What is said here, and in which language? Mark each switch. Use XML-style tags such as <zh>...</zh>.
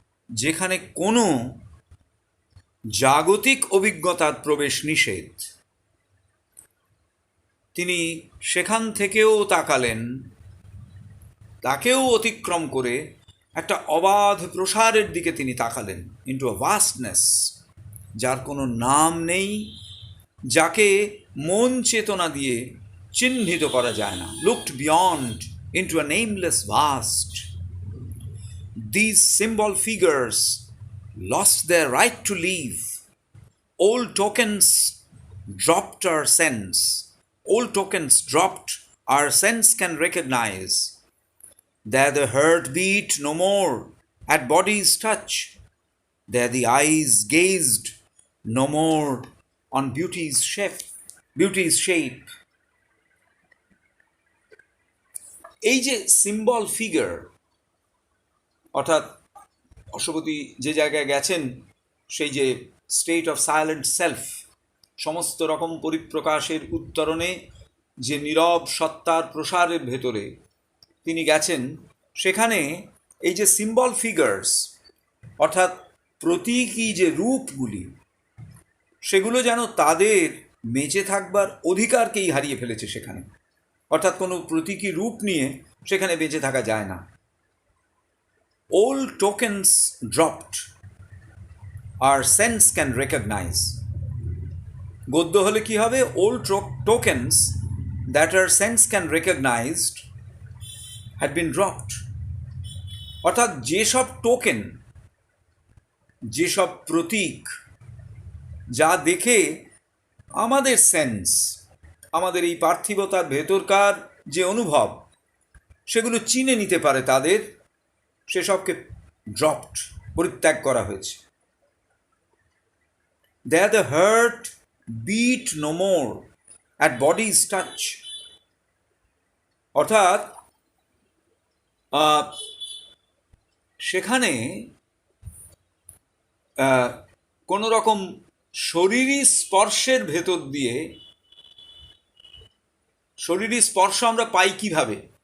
<bn>যেখানে কোনো জাগতিক অভিজ্ঞতার প্রবেশ নিষেধ, তিনি সেখান থেকেও তাকালেন, তাকেও অতিক্রম করে একটা অবাধ প্রসারের দিকে তিনি তাকালেন,</bn> <en>into a vastness,</en> <bn>যার কোনো নাম নেই, যাকে মন চেতনা দিয়ে চিহ্নিত করা যায় না।</bn> <en>Looked beyond into a nameless vast. These symbol figures lost their right to live. Old tokens dropped our sense. Old tokens dropped our sense can recognize. There the heart beat no more at body's touch. There the eyes gazed no more on beauty's shape.</en> <bn>এই যে symbol figure, অর্থাৎ অশ্বপতি যে জায়গায় গেছেন, সেই যে</bn> <en>state of silent self,</en> <bn>সমস্ত রকম পরিপ্রকাশের উত্তরণে যে নীরব সত্তার প্রসারের ভেতরে তিনি গেছেন, সেখানে এই যে সিম্বল ফিগার্স, অর্থাৎ প্রতীকী যে রূপগুলি, সেগুলো যেন তাদের বেঁচে থাকবার অধিকারকেই হারিয়ে ফেলেছে সেখানে। অর্থাৎ কোনো প্রতীকী রূপ নিয়ে সেখানে বেঁচে থাকা যায় না।</bn> <en>Old tokens dropped, our sense can recognize.</en> <bn>গদ্য হলে কি হবে?</bn> <en>Old tokens that our sense can recognize had been dropped.</en> <bn>অর্থাৎ যেসব টোকেন, যেসব প্রতীক, যা দেখে আমাদের সেন্স, আমাদের এই পার্থিবতার ভেতরকার যে অনুভব, সেগুলো চিনে নিতে পারে তাদের, সেসবকে ড্রপড, পরিত্যাগ করা হয়েছে।</bn> <en>There the heart beat no more at body's touch.</en> <bn>অর্থাৎ সেখানে কোনো রকম শরীরী স্পর্শের ভেতর দিয়ে, শরীরী স্পর্শ আমরা পাই কিভাবে?</bn>